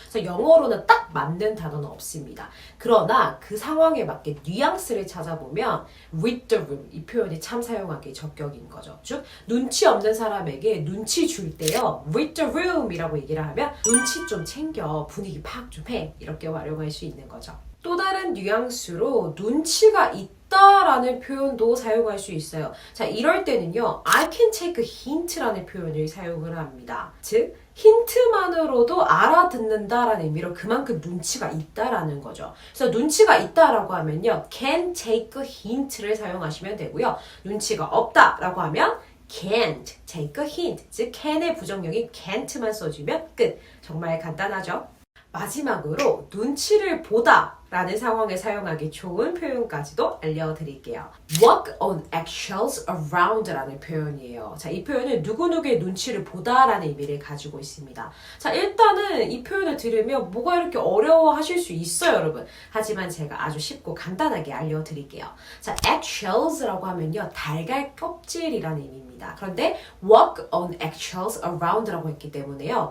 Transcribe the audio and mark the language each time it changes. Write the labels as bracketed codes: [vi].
[ko] 그래서 영어로는 딱 맞는 단어는 없습니다. 그러나 그 상황에 맞게 뉘앙스를 찾아보면 [en] read the room [ko] 이 표현이 참 사용하기 적격인 거죠. 즉 눈치 없는 사람에게 눈치 줄 때요. [en] read the room [ko] 이라고 얘기를 하면 눈치 좀 챙겨 분위기 파악 좀 해 이렇게 활용할 수 있는 거죠. 또 다른 뉘앙스로 눈치가 있다라는 표현도 사용할 수 있어요. 자, 이럴 때는요. [en] I can take a hint [ko] 라는 표현을 사용을 합니다. 즉 힌트만으로도 알아듣는다라는 의미로 그만큼 눈치가 있다라는 거죠. 그래서 눈치가 있다라고 하면요. [en] can take a hint를 [ko] 사용하시면 되고요. 눈치가 없다라고 하면 [en] can't take a hint, [ko] 즉 can의 부정형인 can't만 써주면 끝. 정말 간단하죠? 마지막으로 눈치를 보다 라는 상황에 사용하기 좋은 표현까지도 알려드릴게요. [en] Walk on eggshells around [ko] 라는 표현이에요. 자, 이 표현은 누구누구의 눈치를 보다 라는 의미를 가지고 있습니다. 자, 일단은 이 표현을 들으면 뭐가 이렇게 어려워 하실 수 있어요, 여러분. 하지만 제가 아주 쉽고 간단하게 알려드릴게요. 자, eggshells라고 하면요. 달걀 껍질이라는 의미입니다. 그런데 [en] walk on eggshells around [ko] 라고 했기 때문에요.